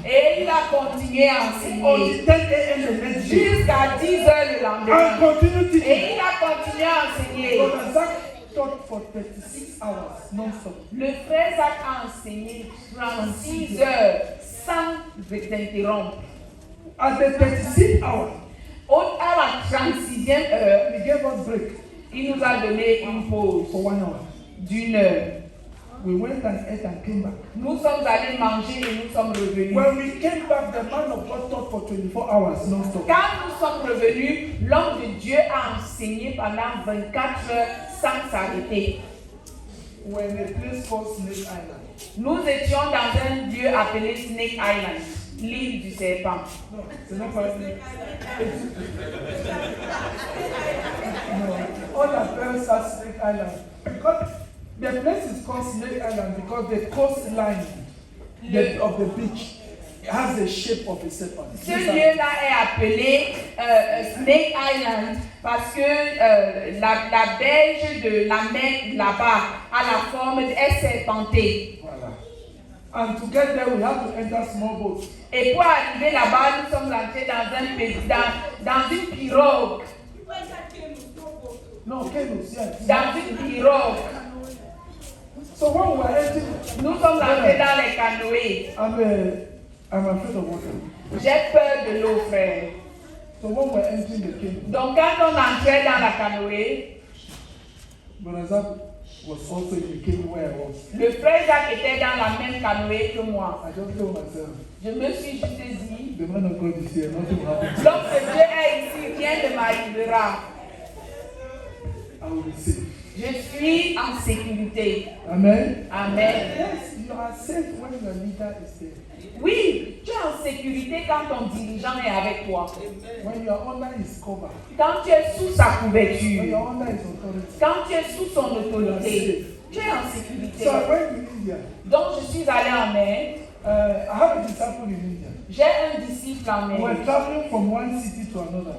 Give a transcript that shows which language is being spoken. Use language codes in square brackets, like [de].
[fr] Et il a continué à enseigner. [en] Until 10 a.m. the next day. [fr] Jusqu'à 10 heures le lendemain. [en] And continue teaching. [fr] Et il a continué à enseigner. [en] Brother Zach taught for 36 hours non-stop. [fr] Le frère Zach a enseigné 36 heures sans interrompre. [en] At the 36th hour, [fr] à la 36e heure, [en] he gave us break. [fr] Il nous a donné une pause [en] for 1 hour. [fr] D'1 heure. [en] We went and ate and came back. [fr] Nous sommes allés manger et nous sommes revenus. [en] When we came back, the man of God taught for 24 hours non-stop. [fr] Quand nous sommes revenus, l'homme de Dieu a enseigné pendant 24 heures sans s'arrêter. [en] When a place called Snake Island. [fr] Nous étions dans un lieu appelé Snake Island, l'île du serpent. Non, c'est not pas No, all our parents are Snake Island. [en] Because the place is called Snake Island because the coastline of the beach has the shape of a serpent. [fr] Ce lieu-là est appelé Snake Island parce que la berge de la mer là-bas a la forme est serpentée. Voilà. [en] And to get there, we have to enter small boats. [fr] Et pour arriver là-bas, nous sommes entrés dans une pirogue. [en] No, canoes, yes. [fr] Dans une pirogue. [en] So when we were entering, [fr] nous sommes entrés dans les canoës. [en] I'm afraid of water. [fr] J'ai peur de l'eau, frère. [en] So when we were entering the canoe, [fr] donc quand on entrait dans la canoë, [en] Brother Zach was also in the canoe where I was. [fr] Le frère Jacques était dans la même canoë que moi. [en] I just told myself. [fr] Je me suis juste dit. [en] The man of God is here. Nothing will happen. [fr] L'homme de Dieu est ici, rien ne m'arrivera. [en] I will be safe. [fr] Je suis en sécurité. [en] Amen. [fr] Amen. [en] Yes, you are safe when your leader is there. [fr] Oui, tu es en sécurité quand ton dirigeant est avec toi. [en] When you are under his cover. [fr] Quand tu es sous sa couverture. [en] When you are under his authority. [fr] Quand tu es sous son autorité. Tu es en sécurité. [en] So I went to India. [fr] Donc je suis allé en Inde. [en] I have a disciple in India. [fr] J'ai un disciple en Inde. [en] We're traveling from one city to another.